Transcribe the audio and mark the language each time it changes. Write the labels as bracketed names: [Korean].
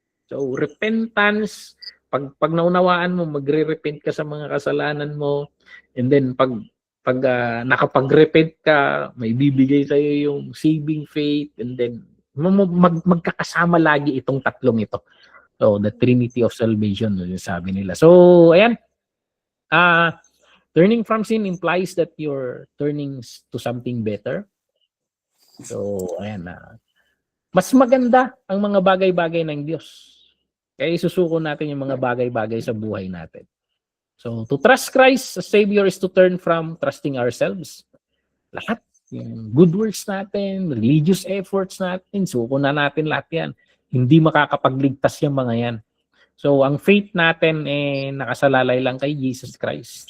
[Filipino] So, repentance, pag naunawaan mo, magre-repent ka sa mga kasalanan mo, and then pag nakapag-repent ka, may bibigay sa'yo yung saving faith, and then magkakasama lagi itong tatlong ito. [English] So, the Trinity of Salvation, [Filipino] sabi nila. So, ayan. [English] Turning from sin implies that you're turning to something better. [Filipino] So, ayan mas maganda ang mga bagay-bagay ng Diyos. Kaya isusuko natin yung mga bagay-bagay sa buhay natin. [English] So, to trust Christ as Savior is to turn from trusting ourselves. [Filipino] Lahat, yung good works natin, religious efforts natin, suko na natin lahat yan. Hindi makakapagligtas yung mga yan. So, ang faith natin nakasalalay lang kay Jesus Christ.